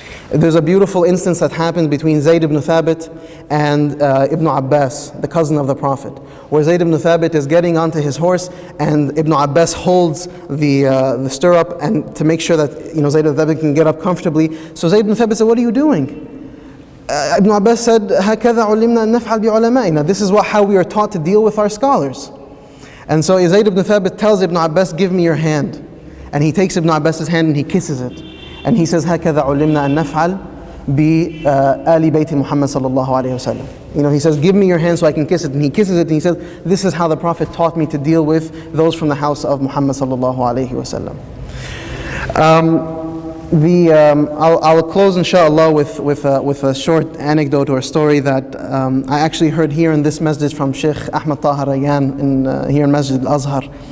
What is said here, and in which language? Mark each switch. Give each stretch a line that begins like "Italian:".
English: There's a beautiful instance that happened between Zayd ibn Thabit and Ibn Abbas, the cousin of the Prophet, where Zayd ibn Thabit is getting onto his horse and Ibn Abbas holds the stirrup, and to make sure that Zayd ibn Thabit can get up comfortably. So Zayd ibn Thabit said, "What are you doing?" Ibn Abbas said,
Arabic: هَكَذَا عُلِمْنَا أَن نَفْعَلْ بِعُلَمَائِنَا.
English: This is how we are taught to deal with our scholars. And so Zayd ibn Thabit tells Ibn Abbas, "Give me your hand." And he takes Ibn Abbas's hand and he kisses it. And he says,
Arabic: هَكَذَا عُلِمْنَا أَن نَفْعَلْ بِآلِ بَيْتِ مُحَمَّدٍ صَلَّى اللَّهُ عَلَيْهِ وَسَلَّمَ.
English: He says, "Give me your hand so I can kiss it." And he kisses it and he says, "This is how the Prophet taught me to deal with those from the house of Muhammad sallallahu alaihi wasallam." I'll close inshallah with a short anecdote or a story that I actually heard here in this masjid from Sheikh Ahmed Taha Rayyan here in Masjid Al-Azhar.